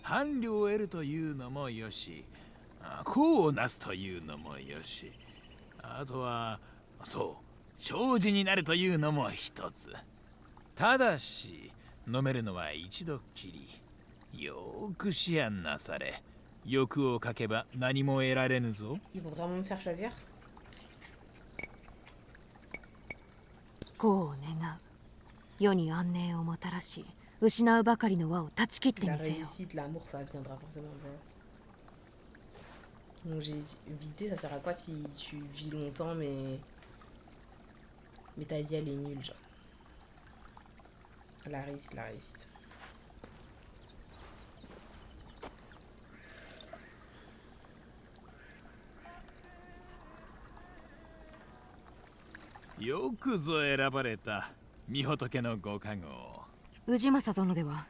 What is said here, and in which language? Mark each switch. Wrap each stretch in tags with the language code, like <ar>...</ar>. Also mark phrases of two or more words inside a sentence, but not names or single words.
<ja>伴侶を得るというのもよし、功をなすというのもよし、あとはそう長寿になるというのも一つ。ただし飲めるのは一度きり。よく思案なされ、欲をかけば何も得られぬぞ。</ja> <fr>Ils vont vraiment me faire choisir?</fr> <ja>功を願う。世に安寧をもたらし、失うばかりの輪を断ち切ってみ</ja> <fr>La</fr> <ja>せよう。</ja> <fr>réussite, l'amour, ça viendra forcément. Donc j'ai évité, ça sert à quoi si tu vis longtemps mais ta vie elle est nulle, genre. La réussite, la réussite.</fr> <ja>よくぞ選ばれた御仏のご加護。氏政殿では。</ja>